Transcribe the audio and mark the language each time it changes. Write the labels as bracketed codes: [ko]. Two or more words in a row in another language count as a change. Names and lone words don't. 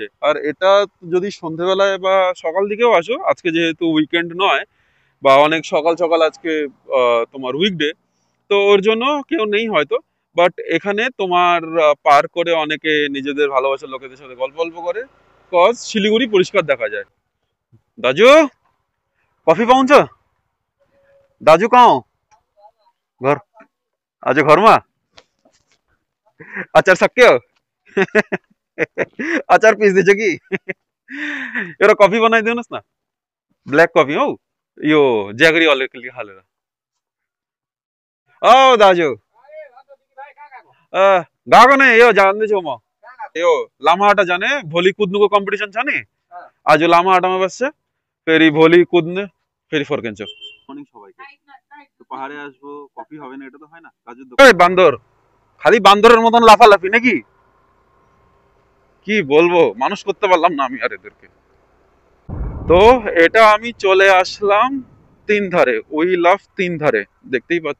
[bn] আর এটা যদি সন্ধেবেলায় বা সকাল দিকেও আসো, আজকে যেহেতু উইকেন্ড নয় বা অনেক সকাল সকাল আজকে তোমার উইকডে, তো ওর জন্য কেউ নেই হয়তো, বাট এখানে তোমার পার্ক করে অনেকে নিজেদের ভালোবাসার লোকেদের সাথে গল্প গল্প করে, কজ শিলিগুড়ি পরিষ্কার দেখা যায়। [ne] दाजू कॉफी पाउँछ? दाजू कहाँ हो? घर? आज घरमा? अचार सक्यो? अचार पिस्दैछ कि? एउटा कफी बनाइदिनुहोस् न, [en] black coffee [ne] हौ, यो ज्यागरी अलिकति हालेर। औ दाजु गएको नै, यो जान्दैछु म। यो लामाहाटा जाने भोलि कुद्नुको कम्पिटिसन छ नि, आज लामाहाटामा बस्छ, फेरि भोलि कुद्ने, फेरि फर्किन्छ। [bn] মর্নিং সবাইকে। তো পাহাড়ে আসবো, কফি হবে না, এটা তো হয় না কাজের দোকান। এই বান্দর, খালি বান্দরের মতন লাফালাফি নাকি? কি বলবো, মানুষ করতে পারলাম না আমি আর এদেরকে। তো এটা আমি চলে আসলাম তিন ধারে, [en] we love [bn] তিন ধারে, দেখতেই পাচ্ছ।